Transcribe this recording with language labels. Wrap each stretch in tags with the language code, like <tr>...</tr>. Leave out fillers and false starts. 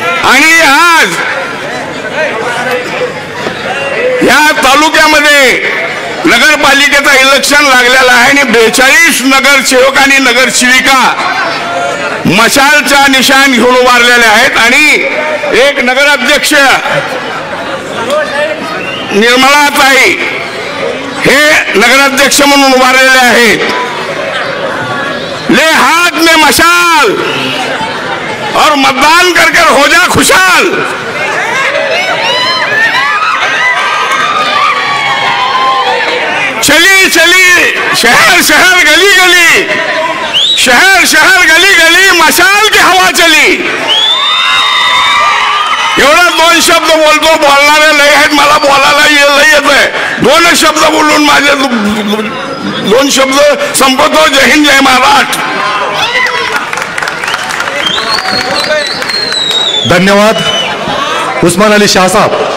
<mr>आणि आज या तालुक्यामध्ये नगरपालिकेचा इलेक्शन लागलेला आहे आणि 42 नगरसेवक आणि नगरसेविका मशालचा निशाण घेऊन उभारलेले आहेत आणि एक नगराध्यक्ष निर्मलाताई हे नगराध्यक्ष म्हणून उभारलेले आहेत.</mr> <hi>ले हाथ में मशाल और मतदान कर हो जा खुशहाल. चली चली शहर शहर गली गली, शहर शहर गली गली मशाल की हवा चली.</hi> <mr>एवढा 2 शब्द बोलतो. बोलणारे लय आहेत, मला बोलायला लय येत आहे. 2 शब्द बोलून माझे 2 शब्द संपवतो. जय हिंद, जय महाराष्ट्र. धन्यवाद उस्मान अली शाहसाहेब.</mr>